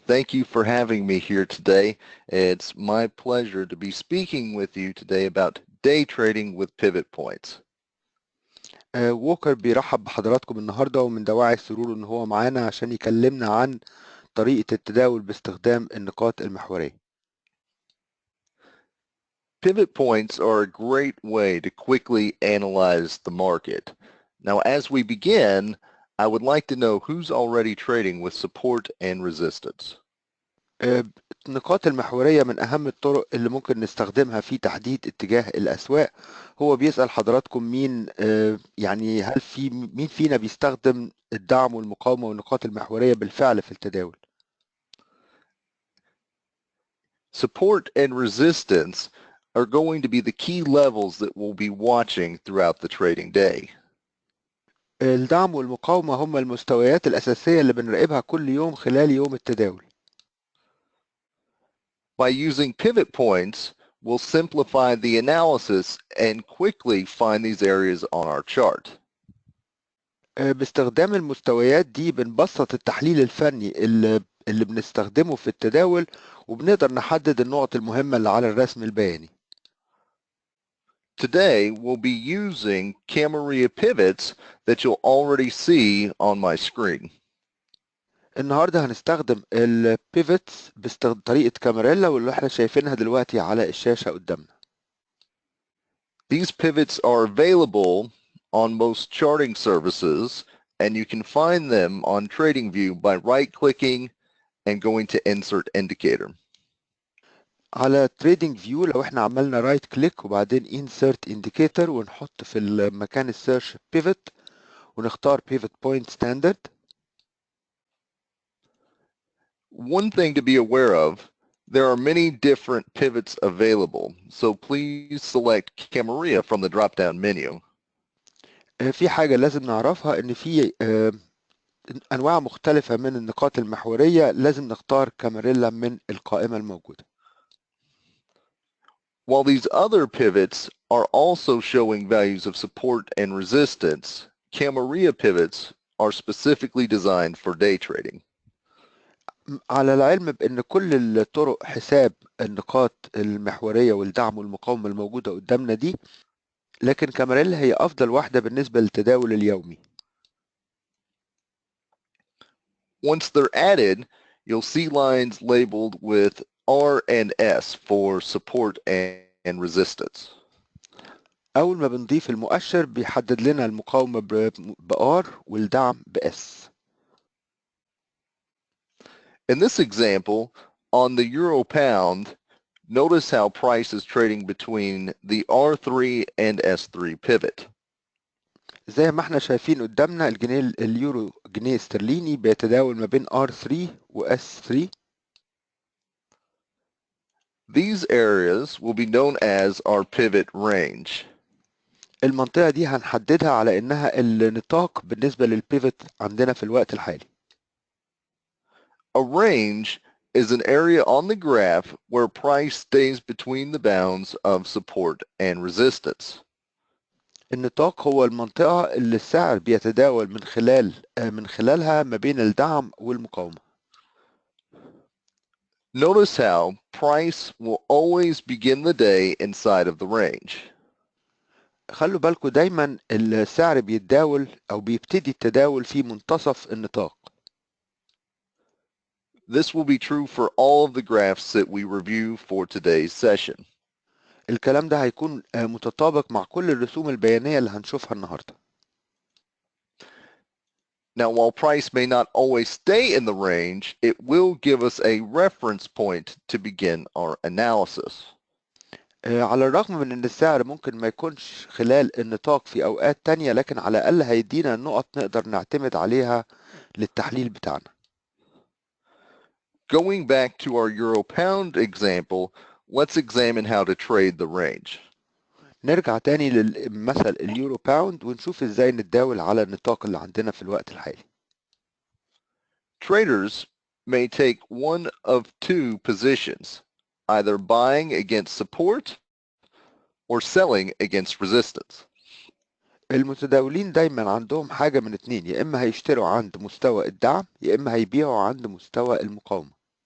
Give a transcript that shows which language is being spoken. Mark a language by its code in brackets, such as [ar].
[en] Thank you for having me here today. It's my pleasure to be speaking with you today about day trading with pivot points. [ar] ووكر بيرحب بحضراتكم النهاردة، ومن دواعي سروره إن هو معانا عشان يكلمنا عن طريقة التداول باستخدام النقاط المحورية. [en] Pivot points are a great way to quickly analyze the market. Now, as we begin, I would like to know who's already trading with support and resistance. [ar] النقاط المحورية من أهم الطرق اللي ممكن نستخدمها في تحديد اتجاه الأسواق. هو بيسأل حضراتكم مين، يعني هل مين فينا بيستخدم الدعم والمقاومة والنقاط المحورية بالفعل في التداول؟ [en] Support and resistance are going to be the key levels that we'll be watching throughout the trading day. [ar] الدعم والمقاومة هم المستويات الأساسية اللي بنراقبها كل يوم خلال يوم التداول. [en] By using pivot points, we'll simplify the analysis and quickly find these areas on our chart. [ar] باستخدام المستويات دي بنبسط التحليل الفني اللي بنستخدمه في التداول، وبنقدر نحدد النقط المهمة اللي على الرسم البياني. [en] Today, we'll be using Camarilla pivots that you'll already see on my screen. [ar] النهارده هنستخدم البيفوتس بطريقة كاماريلا، واللي احنا شايفينها دلوقتي على الشاشة قدامنا. [en] These pivots are available on most charting services, and you can find them on TradingView by right-clicking and going to Insert Indicator. [ar] على تريدنج فيو لو احنا عملنا رايت كليك وبعدين انسرت انديكيتور ونحط في المكان السيرش بيفوت ونختار بيفوت بوينت ستاندرد. [en] One thing to be aware of, there are many different pivots available, so please select Camarilla from the drop-down menu. [ar] في حاجة لازم نعرفها، ان في انواع مختلفة من النقاط المحورية، لازم نختار كاماريلا من القائمة الموجودة. [en] While these other pivots are also showing values of support and resistance, Camarilla pivots are specifically designed for day trading. [ar] على العلم بأن كل الطرق حساب النقاط المحورية والدعم والمقاومة الموجودة قدامنا دي، لكن كاماريلا هي أفضل واحدة بالنسبة للتداول اليومي. [en] Once they're added, you'll see lines labeled with R and S for support and resistance. [ar] أول ما بنضيف المؤشر بيحدد لنا المقاومة بR والدعم بS. [en] In this example, on the euro pound, notice how price is trading between the R3 and S3 pivot. [ar] زي ما احنا شايفين قدامنا اليورو جنيه استرليني بيتداول ما بين R3 و S3. [en] These areas will be known as our pivot range. [ar] المنطقة دي هنحددها على انها النطاق بالنسبة للبيفت عندنا في الوقت الحالي. [en] A range is an area on the graph where price stays between the bounds of support and resistance. [ar] النطاق هو المنطقة اللي السعر بيتداول من خلالها ما بين الدعم والمقاومة. [en] Notice how price will always begin the day inside of the range. [ar] خلوا بالكم دايما السعر بيتداول او بيبتدي التداول في منتصف النطاق. [en] This will be true for all of the graphs that we review for today's session. [ar] الكلام ده هيكون متطابق مع كل الرسوم البيانية اللي هنشوفها النهاردة. [en] Now, while price may not always stay in the range, it will give us a reference point to begin our analysis. [ar] على الرغم من ان السعر ممكن ما يكونش خلال النطاق في اوقات تانية، لكن على الاقل هيدينا نقط نقدر نعتمد عليها للتحليل بتاعنا. [en] Going back to our euro pound example, let's examine how to trade the range. [ar] نرجع تاني للمثل اليورو باوند ونشوف ازاي نتداول على النطاق اللي عندنا في الوقت الحالي. [en] Traders may take one of two positions, either buying against support or selling against resistance. [ar] المتداولين دايما عندهم حاجة من اتنين، يا اما هيشتروا عند مستوى الدعم يا اما هيبيعوا عند مستوى المقاومة.